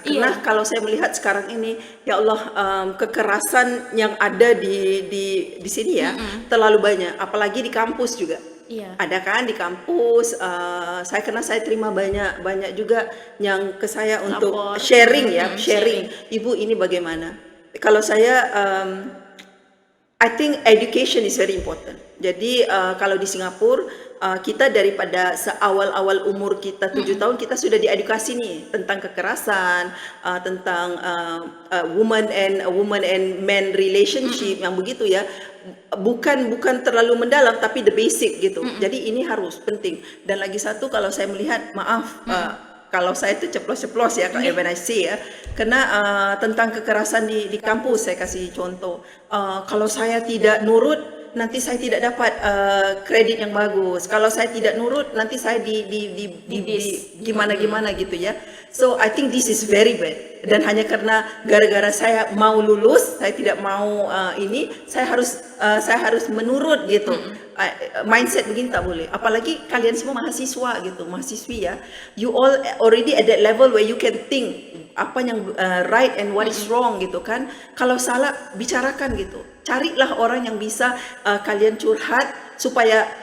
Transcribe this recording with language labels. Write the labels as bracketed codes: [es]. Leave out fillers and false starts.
[id] Karena kalau saya melihat sekarang ini, ya Allah, kekerasan yang ada di sini ya terlalu banyak, apalagi di kampus juga. Iya. Ada kan di kampus, saya terima banyak juga yang ke saya untuk Lapor. sharing ya, sharing. Ibu ini bagaimana? Kalau saya, [en] I think education is very important. [id] Jadi kalau di Singapura kita daripada seawal-awal umur kita 7 tahun kita sudah diedukasi nih tentang kekerasan, tentang [en] woman and man relationship [id] yang begitu ya. Bukan terlalu mendalam tapi [en] the basic [id] gitu. Jadi ini harus penting. Dan lagi satu, kalau saya melihat, maaf kalau saya itu ceplos-ceplos ya kalau [en] when I say [id] ya, karena tentang kekerasan di kampus saya kasih contoh. Kalau saya tidak nurut, nanti saya tidak dapat kredit yang bagus. Kalau saya tidak nurut, nanti saya di gimana gitu ya. [en] So I think this is very bad. [id] Dan hanya karena gara-gara saya mau lulus, saya tidak mau ini, saya harus menurut gitu. Mindset begini tak boleh. Apalagi kalian semua mahasiswa gitu, mahasiswi ya. [en] You all already at that level where you can think [id] apa yang [en] right and what is wrong [id] gitu kan. Kalau salah bicarakan gitu. Carilah orang yang bisa kalian curhat supaya